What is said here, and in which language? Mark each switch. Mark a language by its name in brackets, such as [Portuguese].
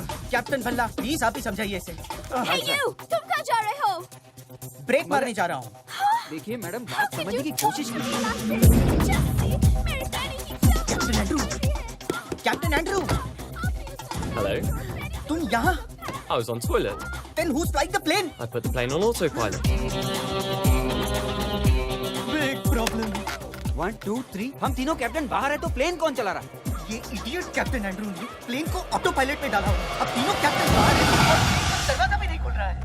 [Hindi] Captain Bhalla, please आप ही समझाइए इसे। [English] Hey you! [Hindi] तुम कहाँ जा रहे हो? ब्रेक मारने जा रहा हूँ। देखिए मैडम, बात समझने की कोशिश कीजिए। मेरी पैनी की क्या captain Andrew, captain Andrew, [English] Hello. [Hindi] तुम यहाँ? [English] I was on toilet. Then who's flying the plane? I put the plane on autopilot. Big problem. [Hindi] 1 2 3, हम तीनों कैप्टन बाहर है तो प्लेन कौन चला रहा है? ये इडियट कैप्टन एंड्रू ने प्लेन को ऑटो पायलट में डाला हुआ है। अब तीनों कैप्टन बाहर हैं और दरवाजा भी नहीं खुल रहा है।